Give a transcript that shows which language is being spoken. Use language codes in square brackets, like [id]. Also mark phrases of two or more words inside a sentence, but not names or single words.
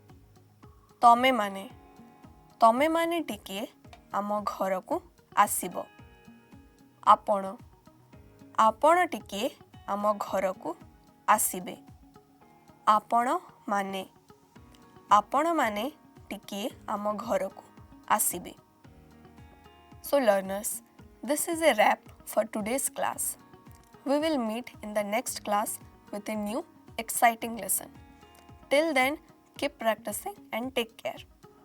[or] ତମେମାନେ ଟିକିଏ ଆମ ଘରକୁ ଆସିବ। ଆପଣ ଟିକିଏ ଆମ ଘରକୁ ଆସିବେ। ଆପଣମାନେ ଟିକିଏ ଆମ ଘରକୁ ଆସିବେ। [en] So learners, this is a wrap for today's class. We will meet in the next class with a new exciting lesson. Till then, keep practicing and take care.